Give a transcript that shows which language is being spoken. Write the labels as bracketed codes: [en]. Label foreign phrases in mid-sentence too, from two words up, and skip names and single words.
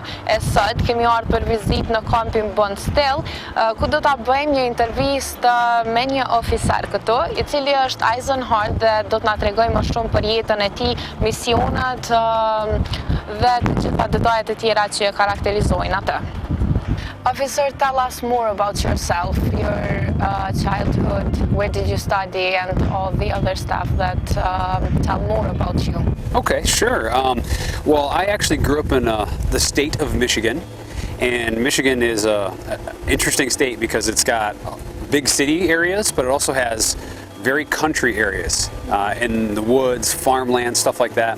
[sq] E sot kemi ardhur për vizitë në kampin Bond Still, ku do ta bëjmë një intervistë me një oficer këtu, i cili është Eisenhard dhe do të na tregojë më shumë për jetën e tij, misionat dhe të gjitha detajet e tjera që e karakterizojnë atë. [en] Officer, tell us more about yourself, your childhood, where did you study, and all the other stuff that tell more about you. Okay, sure. Well, I actually grew up in the state of Michigan, and Michigan is an interesting state because it's got big city areas, but it also has very country areas in the woods, farmland, stuff like that.